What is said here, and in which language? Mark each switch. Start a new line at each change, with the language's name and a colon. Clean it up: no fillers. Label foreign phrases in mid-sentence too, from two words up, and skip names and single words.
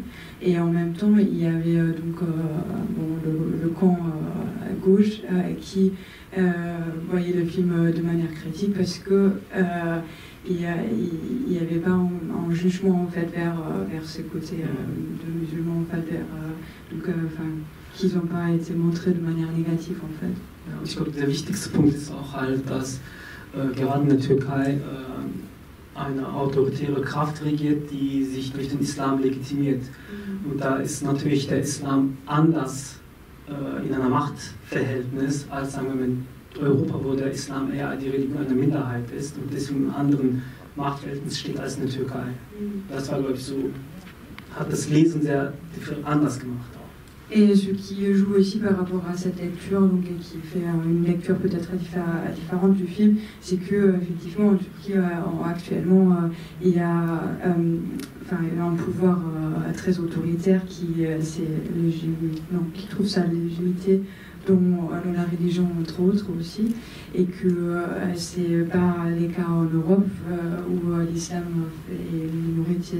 French: Et en même temps, il y avait le camp à gauche qui voyait le film de manière critique parce que il n'y avait pas un jugement en fait vers ce côté de musulmans en fait qu'ils n'ont pas été montrés de manière négative en fait.
German: Ja, ich glaube, der wichtigste Punkt ist auch halt, dass gerade in der Türkei eine autoritäre Kraft regiert, die sich durch den Islam legitimiert. Und da ist natürlich der Islam anders in einer Machtverhältnis als, sagen wir mal, in Europa, wo der Islam eher die Religion einer Minderheit ist und deswegen in anderen Machtverhältnis steht als in der Türkei. Das war, glaube ich, so, hat das Lesen sehr anders gemacht.
French: Et ce qui joue aussi par rapport à cette lecture, donc, et qui fait une lecture peut-être différente du film, c'est que effectivement en Turquie actuellement il y a un pouvoir très autoritaire qui trouve sa légitimité dans la religion entre autres aussi, et que c'est pas les cas en Europe où l'islam est une minorité.